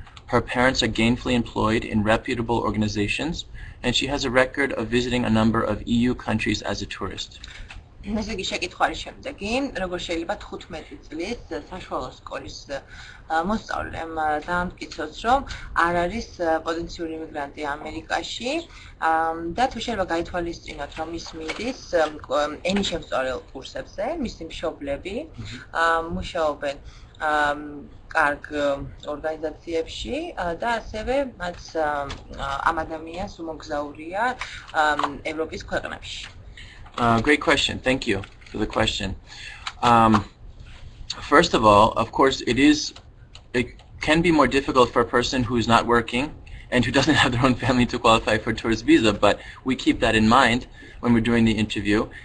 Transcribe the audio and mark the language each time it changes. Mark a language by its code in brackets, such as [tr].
[en] Her parents are gainfully employed in reputable organizations, and she has a record of visiting a number of EU countries as a tourist. [ka] ესე იგი შეკითხვა არის შემდეგი, როგორ შეიძლება 15 წლის საშუალო სკოლის მოსწავლემ დაამტკიცოს, რომ არ არის პოტენციური იმიგრანტი ამერიკაში და თუ შეიძლება გაითვალისწინოთ, რომ ის მიდის ენის შემსწავლელ კურსებზე, მისი მშობლები მუშაობენ კარგ ორგანიზაციებში და ასევე მათ ამ ადამიანს უმოგზაურია ევროპის ქვეყნებში. [en] Great question. Thank you for the question. First of all, of course, it can be more difficult for a person who is not working and who doesn't have their own family to qualify for a tourist visa, but we keep that in mind when we're doing the interview.